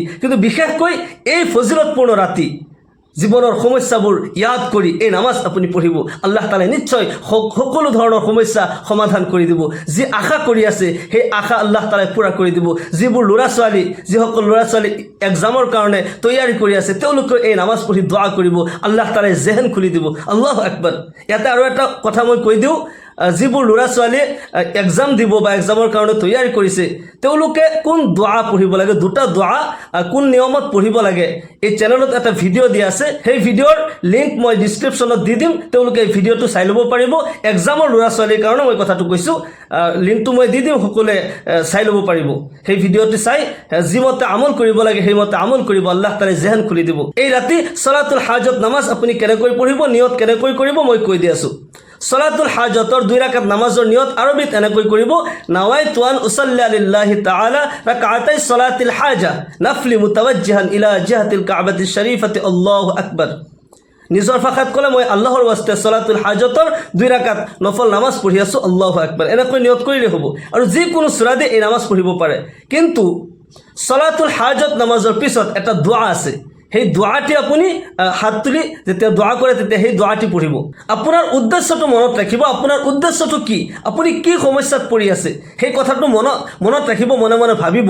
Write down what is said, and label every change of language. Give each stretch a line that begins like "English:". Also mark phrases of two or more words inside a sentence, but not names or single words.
Assamese: কিন্তু বিশেষকৈ এই ফজিলতপূৰ্ণ ৰাতি জীৱনৰ সমস্যাবোৰ ইয়াদ কৰি এই নামাজ আপুনি পঢ়িব, আল্লাহ তাআলাই নিশ্চয় সকলো ধৰণৰ সমস্যা সমাধান কৰি দিব। যি আশা কৰি আছে সেই আশা আল্লাহ তাআলাই পূৰা কৰি দিব। যিসকল ল'ৰা ছোৱালী এক্সামৰ কাৰণে তৈয়াৰী কৰি আছে তেওঁলোকে এই নামাজ পঢ়ি দোয়া কৰিব, আল্লাহ তাআলাই জেহেন খুলি দিব।
Arabic: الله أكبر.
Assamese: ইয়াতে আৰু এটা কথা মই কৈ দিওঁ, যিবোৰ ল'ৰা ছোৱালীয়ে এক্সাম দিব বা এক্সামৰ কাৰণে তৈয়াৰী কৰিছে তেওঁলোকে কোন দোৱা পঢ়িব লাগে, দুটা দোৱা কোন নিয়মত পঢ়িব লাগে, এই চেনেলত এটা ভিডিঅ' দিয়া আছে। সেই ভিডিঅ'ৰ লিংক মই ডিছক্ৰিপশ্যনত দি দিম, তেওঁলোকে এই ভিডিঅ'টো চাই ল'ব পাৰিব। এক্সামৰ ল'ৰা ছোৱালীৰ কাৰণে মই কথাটো কৈছোঁ, লিংকটো মই দি দিম, সকলোৱে চাই ল'ব পাৰিব। সেই ভিডিঅ'টো চাই যিমতে আমল কৰিব লাগে সেইমতে আমল কৰিব, আল্লাহ তাআলাই জেহেন খুলি দিব। এই ৰাতি ছলাতুল হাজত নামাজ আপুনি কেনেকৈ পঢ়িব, নিয়ত কেনেকৈ কৰিব মই কৈ দি আছোঁ। ছলাতুল হাজতৰ 2 ৰাকাত নামাজৰ নিয়ত আৰবিত এনেকৈ কৰিব,
Arabic: نويت أن أصلي لله تعالى ركعتي صلاة الحاجة نفل متوجها إلى جهة الكعبة الشريفة الله أكبر.
Assamese: নিজৰ ভাষাত ক'লে মই আল্লাহৰ ৱাস্তে ছলাতুল হাজতৰ 2 ৰাকাত নফল নামাজ পঢ়ি আছোঁ,
Arabic: الله أكبر
Assamese: এনেকৈ নিয়ত কৰিলে হ'ব। আৰু যিকোনো সূৰা দি এই নামাজ পঢ়িব পাৰে। কিন্তু ছলাতুল হাজত নামাজৰ পিছত এটা দোৱা আছে, সেই দোৱাটি আপুনি হাত তুলি যেতিয়া দোৱা কৰে তেতিয়া সেই দোৱাটি পঢ়িব। আপোনাৰ উদ্দেশ্যটো মনত ৰাখিব, আপোনাৰ উদ্দেশ্যটো কি, আপুনি কি সমস্যাত পৰি আছে সেই কথাটো মনত ৰাখিব, মনে মনে ভাবিব।